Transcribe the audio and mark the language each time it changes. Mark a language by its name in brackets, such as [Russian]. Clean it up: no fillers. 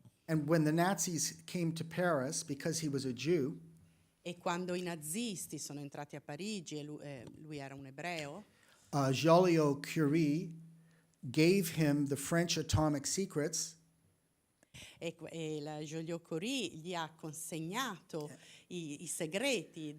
[English] And when the Nazis came to Paris, because he was a Jew, [Italian] E quando i nazisti sono entrati a Parigi e lui era un ebreo, [English] Joliot-Curie gave him the French atomic secrets, [Italian] e la Joliot-Curie gli ha consegnato i segreti